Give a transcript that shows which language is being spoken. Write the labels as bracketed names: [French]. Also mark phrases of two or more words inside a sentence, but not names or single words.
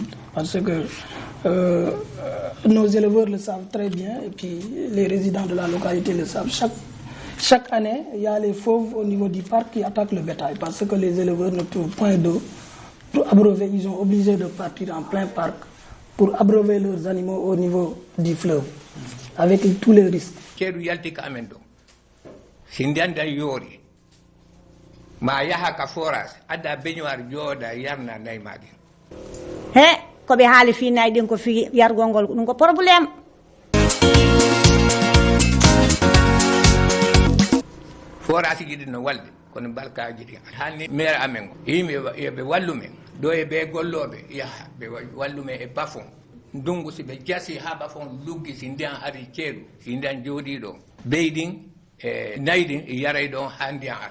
[French] Parce que nos éleveurs le savent très bien et puis les résidents de la localité le savent. Chaque année, il y a les fauves au niveau du parc qui attaquent le bétail parce que les éleveurs ne trouvent point d'eau pour abreuver. Ils sont obligés de partir en plein parc pour abreuver leurs animaux au niveau du fleuve, avec tous les risques. [Fula] Keeɗu yalti ka amen ɗo si ndiyanda yoori ma yaha ka forage adda beñoir jooɗa yarna nayi ma ɗin he koɓe haali fi nayi ɗin ko fi yargol ngol ɗum ko probléme. forage ji ɗi no walde kono balkaji ɗi haalni maire amen o yimɓe yoɓe wallu men ɗo e ɓe golloɓe yaha ɓe wallu men e bafon ndungu si ɓe jasi ha bafon luggi si ndiyan ari ceeɗu si ndiyan jooɗi ɗo beyɗin e nayi ɗin yaray ɗon ha ndiyan ara